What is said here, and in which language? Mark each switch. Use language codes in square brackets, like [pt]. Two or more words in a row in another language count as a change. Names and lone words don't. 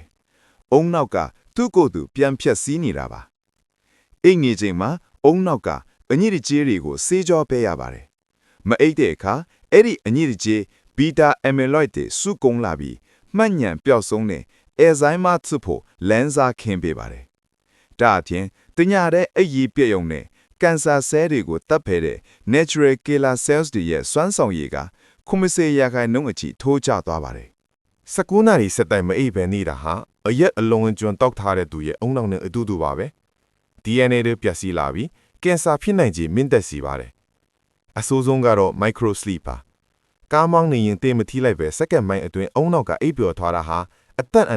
[my] အုံနောက်ကသူ့ကိုယ်သူပြန်ဖြတ်စီးနေတာပါအိပ်နေချိန်မှာအုံနောက်ကအညစ်အကြေးတွေကိုဆေးကြောပေးရပါတယ်မအိပ်တဲ့အခါအဲ့ဒီအညစ်အကြေး [en] beta amyloid [my] တွေစုကုန်လာပြီးမှတ်ဉဏ်ပျောက်ဆုံးတဲ့ Alzheimer ဖြစ်ဖို့လမ်းစားခင်းပေးပါတယ်ဒါအပြင်တညတဲ့အိပ်ရေးပြည့်ုံနဲ့ကင်ဆာဆဲတွေကိုတပ်ဖယ်တဲ့ [en] natural killer cells [my] တွေရဲ့စွမ်းဆောင်ရည်က90%အထိထိုးကျသွားပါတယ် 19နာရီစက်တိုင်မအိပ်ပဲနေတာဟာအရက်အလုံးကျွန်းတောက်ထားတဲ့သူရဲ့အုံနောက်နဲ့အတူတူပါပဲ DNA တွေပျက်စီးလာပြီးကင်ဆာဖြစ်နိုင်ခြေမြင့်တက်စေပါတယ် အဆိုးဆုံးကတော့ [en] micro sleep [my] ပါကားမောင်းနေရင်တေးမထီးလိုက်ပဲစက္ကန့်ပိုင်းအတွင်းအုံနောက်ကအိပ်ပျော်သွားတာဟာအသက်အန္တ